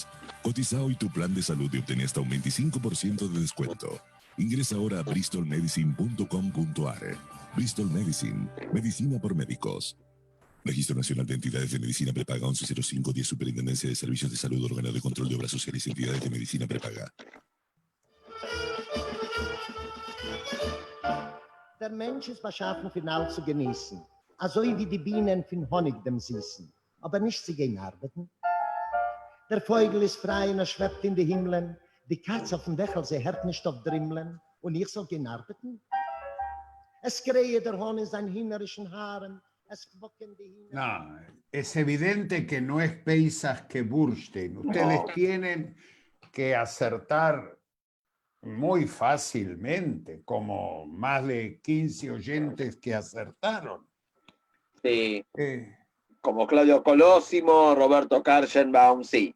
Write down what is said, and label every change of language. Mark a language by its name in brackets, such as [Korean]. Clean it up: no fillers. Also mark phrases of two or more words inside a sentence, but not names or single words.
[Spanish] Cotiza hoy tu plan de salud y obtén hasta un 25% de descuento. Ingresa ahora a bristolmedicine.com.ar. Bristol Medicine, medicina por médicos. Registro Nacional de Entidades de Medicina Prepaga 110510, Superintendencia de Servicios de Salud, Órgano de Control de Obras Sociales y Entidades de Medicina Prepaga. [German] Der Mensch ist beschaffen, final zu genießen. Also wie die Bienen von Honig dem Süßen. Aber nicht sie gehen arbeiten. Der Vogel ist frei und schwebt in die Himmeln. Die Katze auf dem Dächel, sie hört nicht auf Drimmeln. Und ich soll gehen arbeiten? Es krähe der Hahn in seinen hinnerischen Haaren. Es quocken die Hühner. [Spanish] No, es evidente que no es Pesach Keburstein. Ustedes tienen que acertar muy fácilmente, como más de 15 oyentes que acertaron. Sí. Como Claudio Colosimo, Roberto Karchenbaum, sí.